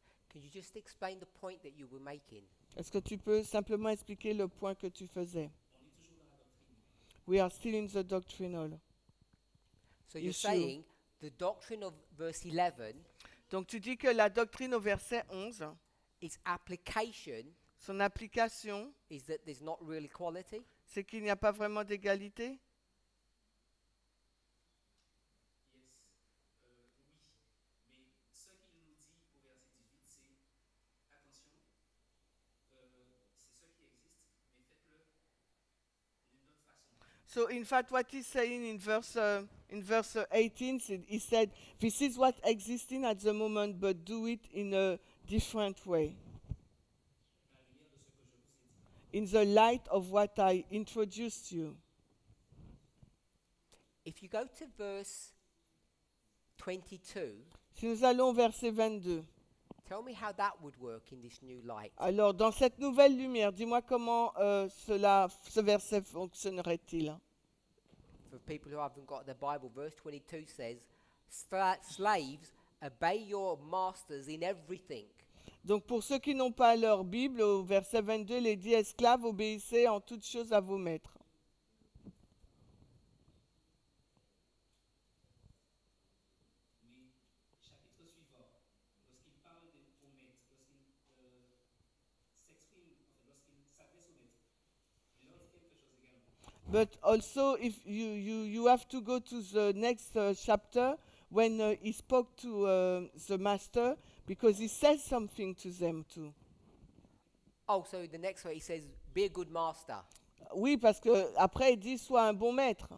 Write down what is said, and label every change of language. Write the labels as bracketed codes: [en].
[en] Can you just explain the point that you were making? [fr] Est-ce que tu peux simplement expliquer le point que tu faisais? [en] We are still in the doctrinal. So you're Issue. saying the doctrine of verse 11, [fr] Donc tu dis que la doctrine au verset 11, [en] its application [fr] son application, [en] is that there's not real equality. [fr] c'est qu'il n'y a pas vraiment d'égalité? [en] So in fact, what he's saying in verse 18, he said, "This is what existing at the moment, but do it in a different way." In the light of what I introduced you. If you go to verse 22, [fr] Si nous allons au verset 22. [en] tell me how that would work in this new light. [fr] Alors, dans cette nouvelle lumière, dis-moi comment ce verset fonctionnerait-il. [en] For people who haven't got their Bible, verse 22 says, slaves, obey your masters in everything. [fr] Donc, pour ceux qui n'ont pas leur Bible, au verset 22, il est dit « Esclaves, obéissez en toutes choses à vos maîtres ». [en] But also, if you have to go to the next chapter when he spoke to the master, because he says something to them too. Oh, so the next one he says, be a good master. [fr] Oui, parce que après il dit sois un bon maître.